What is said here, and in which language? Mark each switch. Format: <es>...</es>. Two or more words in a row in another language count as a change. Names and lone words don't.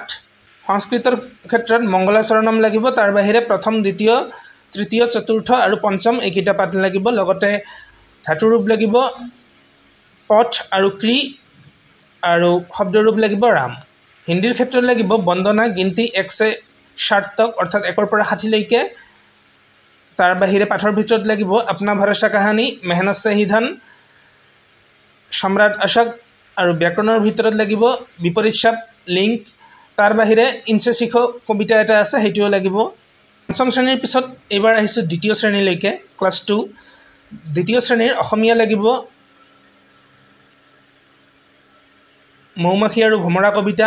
<as>সংস্কৃতৰ ক্ষেত্ৰত মংগলাচৰণম লাগিব, তাৰ বাহিৰে প্ৰথম, দ্বিতীয়, তৃতীয়, চতুৰ্থ আৰু পঞ্চম এইকেইটা পাঠ লাগিব। লগতে ধাতুৰূপ লাগিব পথ আৰু ক্ৰী আৰু শব্দৰূপ লাগিব ৰাম। হিন্দীৰ ক্ষেত্ৰত লাগিব বন্দনা, গিনতি,</as> <hi>1 से 60 तक</hi> <as>অৰ্থাৎ 1 পৰা 60 লৈকে। তাৰ বাহিৰে পাঠৰ ভিতৰত লাগিব अपना भरोसा কাহানী, মেহনত से ही धन, সম্ৰাট অশোক আৰু ব্যাকৰণৰ ভিতৰত লাগিব বিপৰীত চাপ, লিংক। তাৰ বাহিৰে ইনছে শিখো কবিতা এটা আছে, সেইটোও লাগিব। পঞ্চম শ্ৰেণীৰ পিছত এইবাৰ আহিছোঁ দ্বিতীয় শ্ৰেণীলৈকে, ক্লাছ 2। দ্বিতীয় শ্ৰেণীৰ অসমীয়া লাগিব মৌমাখি আৰু ভমৰা কবিতা।</as>